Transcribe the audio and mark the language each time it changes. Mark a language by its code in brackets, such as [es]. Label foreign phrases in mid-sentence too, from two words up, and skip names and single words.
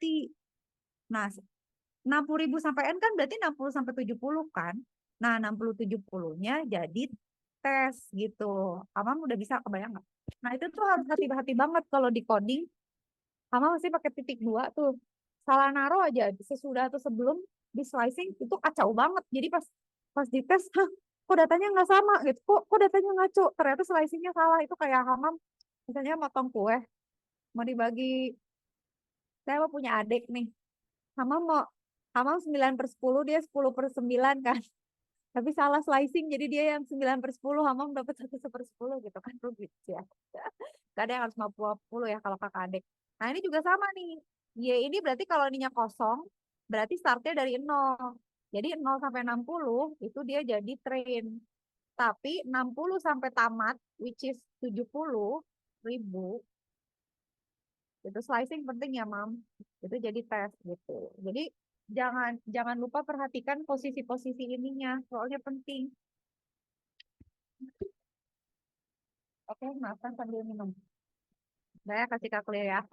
[id] Nah, 60.000 sampai N kan berarti 60 sampai 70 kan. Nah, 60 70-nya jadi tes gitu. Amam udah bisa kebayang nggak? Nah, itu tuh harus hati-hati banget kalau di coding. Amam masih pakai titik 2 tuh. Salah naruh aja sesudah atau sebelum di slicing itu kacau banget. Jadi pas pas dites, kok datanya nggak sama gitu. Kok datanya ngaco. Ternyata slicingnya salah. Itu kayak Hamam misalnya motong kue mau dibagi. Saya mau punya adik nih. Hamam mau Hamam 9/10, dia 10/9 kan. Tapi salah slicing, jadi dia yang 9/10, Hamam dapat 1/10 gitu kan, rugi ya. Kadang yang harus 50 ya kalau kakak adik. Nah ini juga sama nih. Y ini berarti kalau ininya kosong, berarti startnya dari 0. Jadi 0 sampai 60 itu dia jadi train. Tapi 60 sampai tamat, [en] which is 70.000, [id] Itu slicing penting ya, Mam. Itu jadi tes gitu. Jadi jangan jangan lupa perhatikan posisi-posisi ininya, soalnya penting. Oke, makan sambil minum. Saya kasih Kak clear ya.